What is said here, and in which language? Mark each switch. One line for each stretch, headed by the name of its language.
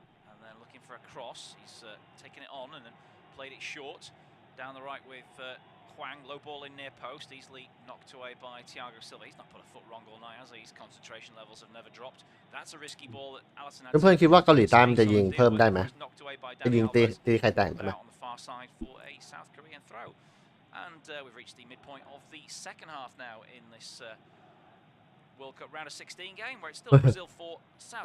English: And then looking for a cross. He's taken it on and then played it short. Down the right with Hwang. Low ball in near post. Easily knocked away by Thiago Silva. He's not put a foot wrong all night, has he? His concentration levels have never dropped. That's a risky ball that Alisson had.
Thai: เพื่อนๆคิดว่าเกาหลีใต้มันจะยิงเพิ่มได้ไหมจะยิงตีใครแตกได้ไหม
English: On the far side for a South Korean throw. And we've reached the midpoint of the second half now in this World Cup round of 16 game where it's still Brazil 4 South